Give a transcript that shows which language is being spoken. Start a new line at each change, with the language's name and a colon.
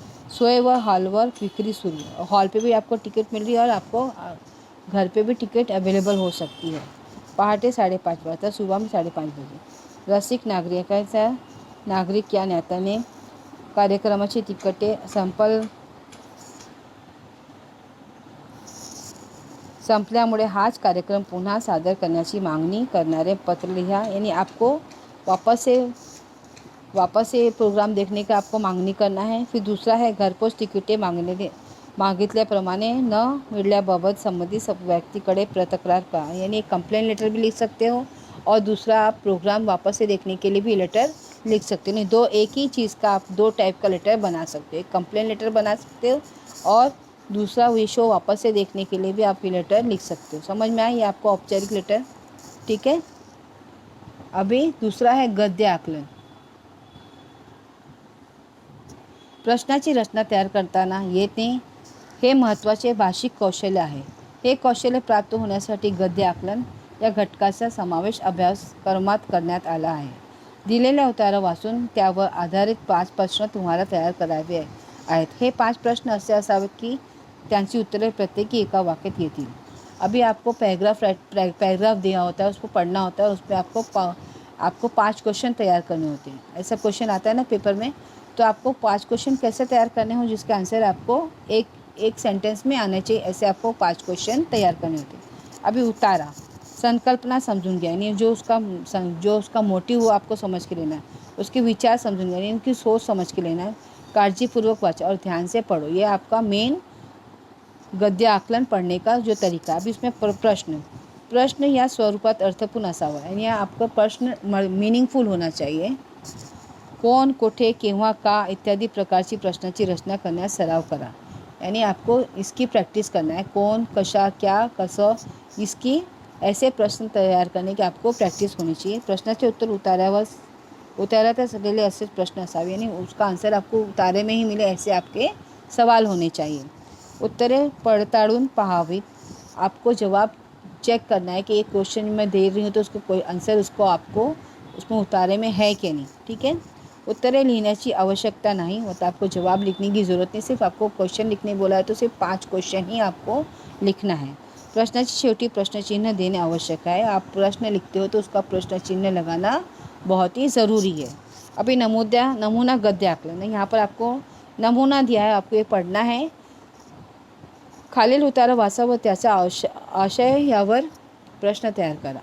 Marathi: सोए व हॉलवर बिक्री शुरू,
Hindi: हॉल पे भी आपको टिकट मिल रही है और आपको घर पे भी टिकट अवेलेबल हो सकती है।
Marathi: पहाटे 5:30 वाजता,
Hindi: सुबह में 5:30 बजे।
Marathi: रसिक नागरिक या नात्याने कार्यक्रमाची तिकटे संपल्यामुळे हाच कार्यक्रम पुन्हा सादर करण्याची मागणी करणारे पत्र लिहा,
Hindi: यानी आपको वापस से प्रोग्राम देखने का आपको मागणी करना है। फिर दूसरा है
Marathi: घरपोच तिकिटे मागितल्याप्रमाणे न मिळाल्याबाबत संबंधित व्यक्तीकडे तक्रार करा,
Hindi: यानी एक कंप्लेन लेटर भी लिख सकते हो और दूसरा आप प्रोग्राम वापस से देखने के लिए भी लेटर लिख सकते हो। नहीं, दो एक ही चीज़ का आप दो टाइप का लेटर बना सकते हो, एक कंप्लेन लेटर बना सकते हो और दूसरा ये शो वापस से देखने के लिए भी आप ये लेटर लिख सकते हो। समझ में आई आपको औपचारिक लेटर, ठीक है। अभी दूसरा है गद्य आकलन।
Marathi: प्रश्नाची रचना तयार करताना येते हे महत्त्वाचे भाषिक कौशल्य आहे. हे कौशल्य प्राप्त होण्यासाठी गद्य आकलन या घटकाचा समावेश अभ्यासक्रमात करण्यात आला आहे. दिलेल्या उत्तरं वाचून त्यावर आधारित 5 प्रश्न तुम्हाला तयार करावे आहेत. हे 5 प्रश्न असे असावेत की त्यांची उत्तरे प्रत्येकी एका वाक्यात येतील.
Hindi: अभी आपको पैराग्राफ दिया होता है, उसको पढ़ना होता है, उसमें आपको 5 क्वेश्चन तैयार करने होते हैं. ऐसा क्वेश्चन आता है ना पेपर में, तो आपको 5 क्वेश्चन कैसे तैयार करने हो जिसका आंसर आपको एक सेंटेंस में आना चाहिए. ऐसे आपको 5 क्वेश्चन तैयार करने होते हैं.
Marathi: अभी उतारा, संकल्पना समझून घ्या,
Hindi: यानी जो उसका मोटिव हो आपको समझ के लेना है,
Marathi: उसके विचार समझून घ्या,
Hindi: यानी उनकी सोच समझ के लेना है.
Marathi: काळजीपूर्वक वाचा
Hindi: और ध्यान से पढ़ो. ये आपका मेन गद्य आकलन पढ़ने का जो तरीका. अब इसमें
Marathi: प्रश्न या स्वरूपात अर्थपूर्ण असावा,
Hindi: यानी आपका प्रश्न मीनिंगफुल होना चाहिए.
Marathi: कोण, कुठे, केव्हा, का इत्यादी प्रकारची प्रश्नाची रचना करण्यास सराव करा.
Hindi: यानी आपको इसकी प्रैक्टिस करना है. कौन, कशा, क्या, कसं, इसकी ऐसे प्रश्न तैयार करने की आपको प्रैक्टिस होनी चाहिए.
Marathi: प्रश्नाचे उत्तर उताऱ्यात असलेले असेच प्रश्न असावे,
Hindi: यानी उसका आंसर आपको उतारे में ही मिले ऐसे आपके सवाल होने चाहिए.
Marathi: उत्तरे पड़ताड़ून पहावीत.
Hindi: आपको जवाब चेक करना है कि एक क्वेश्चन मैं दे रही हूँ तो उसको कोई आंसर उसको आपको उसमें उतारे में है कि नहीं. ठीक है.
Marathi: उत्तरे लिखण्याची आवश्यकता
Hindi: नहीं, मतलब आपको जवाब लिखने की ज़रूरत नहीं. सिर्फ आपको क्वेश्चन लिखने बोला है तो सिर्फ 5 क्वेश्चन ही आपको लिखना है.
Marathi: प्रश्नाची शेवटी प्रश्नचिन्ह
Hindi: देने आवश्यक है. आप प्रश्न लिखते हो तो उसका प्रश्न चिन्ह लगाना बहुत ही ज़रूरी है. अभी नमूना गद्य आकलन. यहाँ पर आपको नमूना दिया है, आपको ये पढ़ना है.
Marathi: खालील उतारा वाचा व त्याचा आशय यावर प्रश्न तयार करा.